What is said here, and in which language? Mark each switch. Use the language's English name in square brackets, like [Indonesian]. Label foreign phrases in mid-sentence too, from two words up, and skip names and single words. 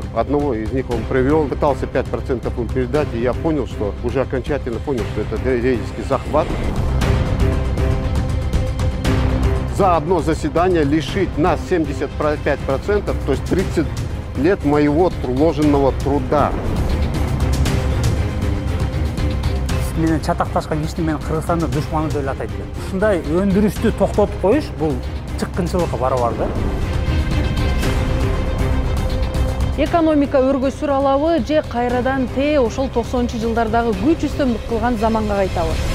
[Russian] Одного из них он привел, пытался 5% им передать, и я понял, что уже окончательно понял, что это юридический захват. За одно заседание лишить нас 75%, то есть 30 лет моего вложенного труда. [Kyrgyz] Менен чатакташкан кишини мен Кыргызстандын душманы деп атайт элем. Ушундай өндүрүштү токтотуп коюш бул чыккынчылыкка барабар да. Экономика өргөсүр алабы же кайрадан ошол 90-жылдардагы күч үстөмдүк кылган заманга кайтабы?